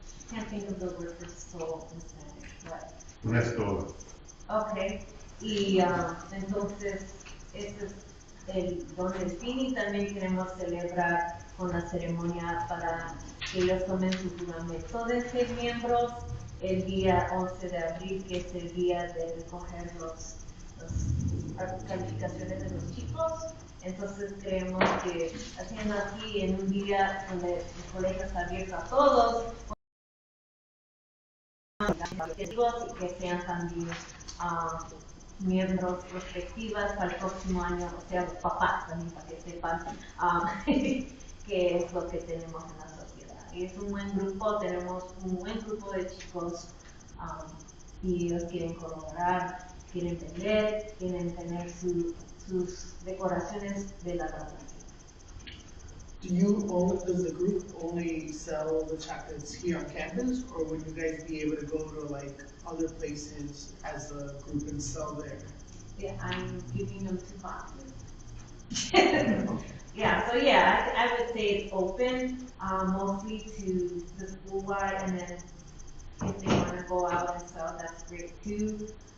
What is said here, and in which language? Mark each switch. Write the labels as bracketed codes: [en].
[en] Can't think of the word for soul in Spanish, but [es] Una estola. okay, y entonces este es donde sí también queremos celebrar con la ceremonia para que ellos tomen su juramento de ser miembros el día 11 de abril, que es el día de recoger las calificaciones de los chicos. Entonces creemos que haciendo así en un día donde el colegio está abierto a todos, y que sean también miembros prospectivas para el próximo año, o sea, los papás también, para que sepan qué es lo que tenemos en la sociedad. Y es un buen grupo, tenemos un buen grupo de chicos y ellos quieren colaborar, quieren vender, quieren tener sus decoraciones de la graduación. [en] Does the group only sell the chocolates here on campus, or would you guys be able to go to like other places as a group and sell there? Yeah, I'm giving them 2 boxes. Yeah, so yeah, I would say it's open, mostly to the school-wide, and then if they want to go out and sell, that's great too.